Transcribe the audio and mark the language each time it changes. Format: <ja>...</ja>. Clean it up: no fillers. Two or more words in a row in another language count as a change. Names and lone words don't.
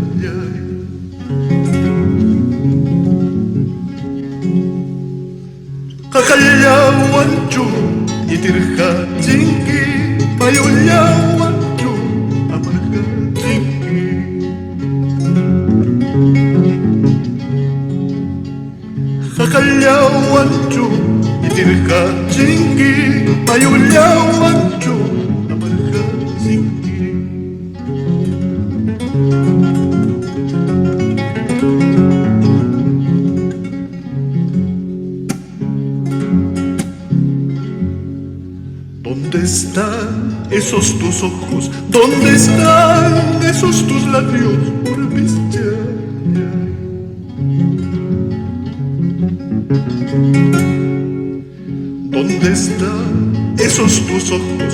<qu>Qaqallawanchu itirqachinki payullawanchu amarqachinki Qaqallawanchu itirqachinki payullawanchu amarqachinki</qu> <es>¿Dónde están esos tus ojos? ¿Dónde están esos tus labios? ¿Dónde están esos tus ojos?</es>